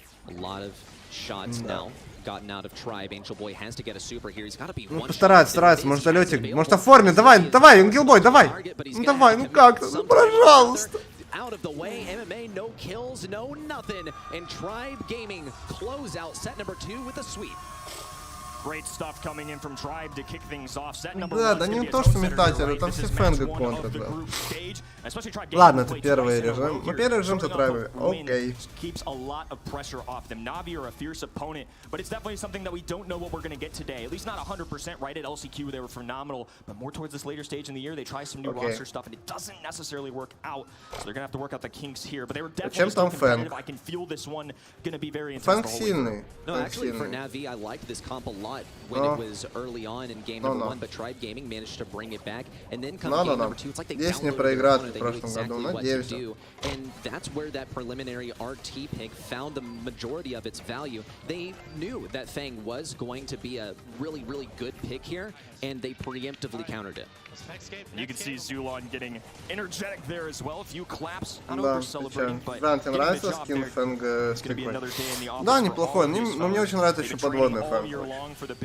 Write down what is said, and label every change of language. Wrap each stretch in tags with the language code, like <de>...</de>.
<ru>Да. Ну, постарается, может залетик, может оформит, давай, ангелбой, давай, ну как, ну пожалуйста.</ru> <en>Out of the way, MMA, no kills, no nothing, and Tribe Gaming close out set number 2 with a sweep. Great stuff coming in from Tribe to kick things off. Set number</en> <ru>Да, да не то, что метатель, там все Фэнга контрят, да. Ладно, это первый режим. Ну, первый режим за Трайбы. Окей.</ru> <en>Keeps a lot of pressure off them. Navi are a fierce opponent, but it's definitely something that we don't know what we're going to get today. At least not 100% right at LCQ. They were phenomenal, but more towards this later stage in the year, they try some new roster stuff, and it doesn't necessarily work out. So they're going to have to work out the kinks here. But they were definitely still competitive. I can feel this one going to be very intense.</en> <ru>Фэнг сильный.</ru> <en>No, actually, for Navi, I liked this comp a lot when it was early on in game number 1, but Tribe Gaming managed to bring it back, and then come game number 2, it's like they downloaded the opponent, they knew exactly what to do, and that's where that preliminary RT pick found the majority of its value. They knew that Fang was going to be a really, really good pick here, and they preemptively countered it. You can see Zulon getting energetic there as well. A few claps, not over celebrating, but</en> <ru>тебе нравится скин Фэнга с прикольной? Да, неплохой, но мне очень нравится еще подводный Фэнг.</ru>